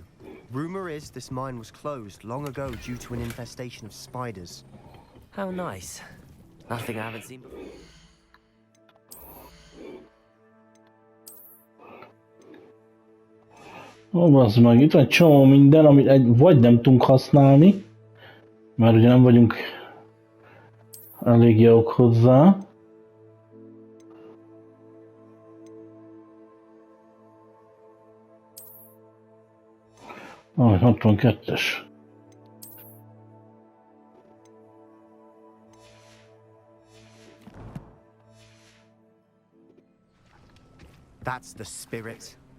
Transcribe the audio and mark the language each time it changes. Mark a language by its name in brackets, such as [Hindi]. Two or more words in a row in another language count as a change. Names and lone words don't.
[English] Rumor is this mine was closed long ago due to an infestation of spiders. How nice. Nothing I haven't seen before. [Hungarian] Ó, bazd meg, itt van egy csomó minden, amit vagy nem tudunk használni, mert ugye nem vagyunk elég jók hozzá. Ah, 62-es. [English] That's the spirit.